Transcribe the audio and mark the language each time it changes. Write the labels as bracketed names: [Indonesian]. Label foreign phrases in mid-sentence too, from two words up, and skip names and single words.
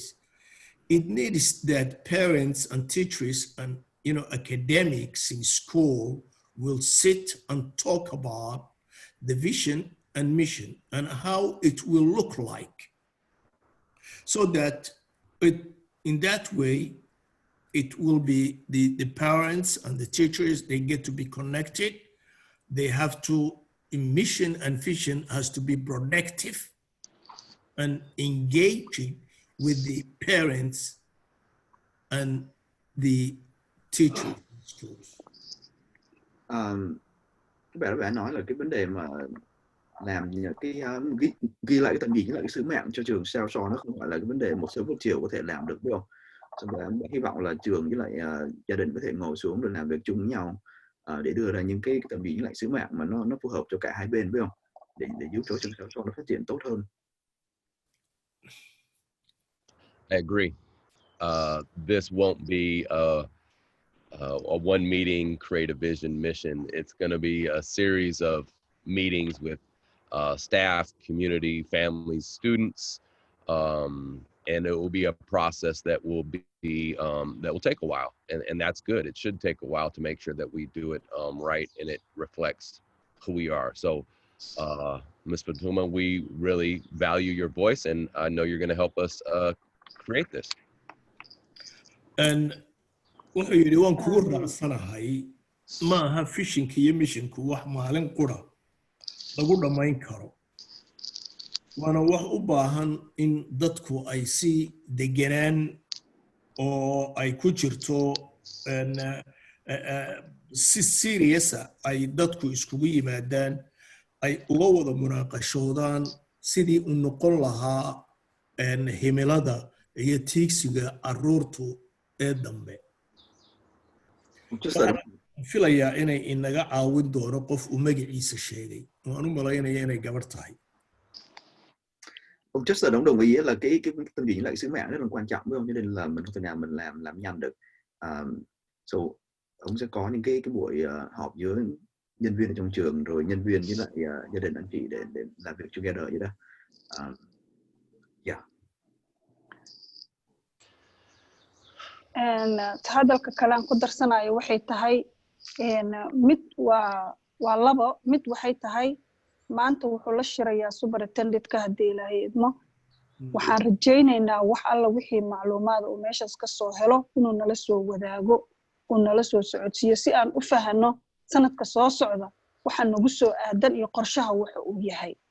[English] It needs that parents and teachers and academics in school will sit and talk about the vision and mission and how it will look like, so that in that way it will be the parents and the teachers, they get to be connected. They have to, mission and vision has to be productive and engaging with the parents and the teachers in schools. [Vietnamese] Bạn nói là cái vấn đề mà làm cái ghi lại cái tầm nhìn với lại cái sứ mệnh cho trường sao cho nó không phải là cái vấn đề một sớm một chiều có thể làm được, đúng không? Bạn hy vọng là trường với lại gia đình có thể ngồi xuống rồi làm việc chung với nhau để đưa ra những cái tầm nhìn với lại sứ mệnh mà nó phù hợp cho cả hai bên, phải không? Để giúp cho trường sao cho nó phát triển tốt hơn. [English] I agree. This won't be a one meeting, create a vision, mission. It's going to be a series of meetings with staff, community, families, students, and it will be a process that will be that will take a while, and that's good. It should take a while to make sure that we do it right and it reflects who we are. So, Ms. Fatuma, we really value your voice, and I know you're going to help us create this. [Somali] And wuxuu yidhi waan kugu raacsanahay maaha fishinka iyo mishinku wax maalin qura lagu dhamayn karo waana wax u baahan in dadku ay si deganaan oo ay ku jirto si serious ay dadku iskugu yimaadaan ay uga wada munaaqashoodaan sidii u noqon lahaa himilada iyo tiigsiga aruurtu ee dambe filayaa inay inaga caawin doono qof uu magaciisa sheegay waan u malaynaya inay gabar tahay [Vietnamese] ông Chester ông đồng ý là cái tâm điểm lại sứ mạng rất là quan trọng với ông, cho nên là mình không thể nào mình làm nhanh được. So ông sẽ có những cái buổi họp với nhân viên ở trong trường rồi nhân viên với lại gia đình anh chị để làm việc together vậy đó. [English] Yeah. [Somali] hadalka kale aan ku darsanayo waxay tahay mid waa labo mid waxay tahay maanta wuxuu la shirayaa superintendent-ka haddii ilaahay idmo waxaan rajaynaynaa wax alla wixii macluumaad uu meeshaas ka soo helo inuu nala soo wadaago uu nala soo socodsiiyo si aan u fahanno sanadka soo socda waxa nagu soo aadan iyo qorshaha waxa uu yahay.